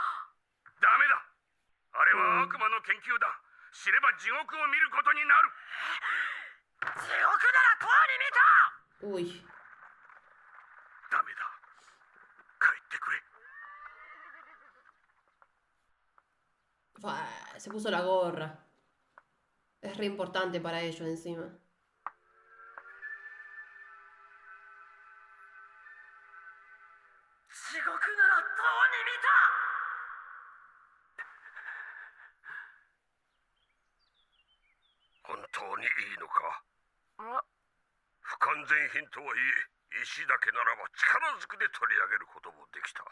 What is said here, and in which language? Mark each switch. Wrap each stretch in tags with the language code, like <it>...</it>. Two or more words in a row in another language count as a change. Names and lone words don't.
<ja>ダメだ。あれは悪魔の研究だ。知れば地獄を見ることになる。地獄ならとうに見た。 Uy. ダメだ。帰ってくれ。</ja> <es>Se puso la gorra. Es re importante para ellos encima.</es> <ja>地獄ならとうに見た。本当にいいのか。不完全品とはいえ、石だけならば力ずくで取り上げることもできた。</ja>